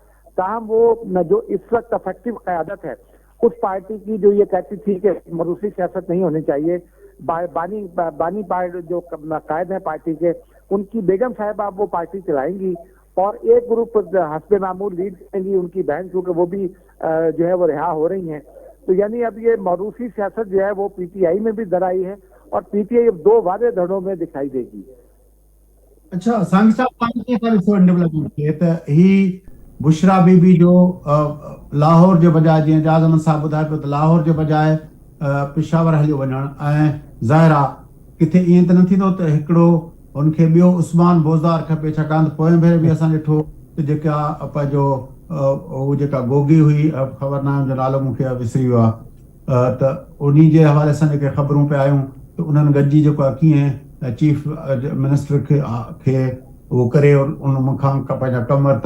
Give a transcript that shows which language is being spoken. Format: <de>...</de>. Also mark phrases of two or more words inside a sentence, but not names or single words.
<ur>تاہم وہ جو اس وقت افیکٹو قیادت ہے اس پارٹی کی، جو یہ کہتی تھی کہ موروثی سیاست نہیں ہونی چاہیے، بانی جو قائد ہیں پارٹی کے، ان کی بیگم صاحبہ اب وہ پارٹی چلائیں گی، اور ایک گروپ حسب معمول لیڈ کریں گی ان کی بہن، کیونکہ وہ بھی جو ہے وہ رہا ہو رہی ہیں. تو یعنی اب یہ موروثی سیاست جو ہے وہ پی ٹی آئی میں بھی در آئی ہے، اور پی ٹی آئی اب دو واضح دھڑوں میں دکھائی دے گی.</ur> <sd>اچھا سانگھی صاحب ڈیولپمنٹ کیے تو ہی بشرا بی بی جو لاہور جو بجائے جی جاز احمد صاحب ॿुधाए पियो त लाहौर जे बजाए पिशावर हलियो वञणु، ऐं ज़ाहिर आहे किथे ईअं त न थींदो त हिकिड़ो उनखे ॿियो उस्मान बोज़दार खपे, छाकाणि त पोएं भेरे बि असां ॾिठो त जेका पंहिंजो उहो जेका गोगी हुई, ख़बर न आहे हुनजो नालो मूंखे विसरी वियो आहे, त उन्ही जे हवाले सां जेके ख़बरूं पिया आयूं त उन्हनि गॾिजी जेको आहे कीअं</sd> <en>chief minister</en> <sd>खे उहो करे उन मूंखां पंहिंजा कम वरिता.</sd>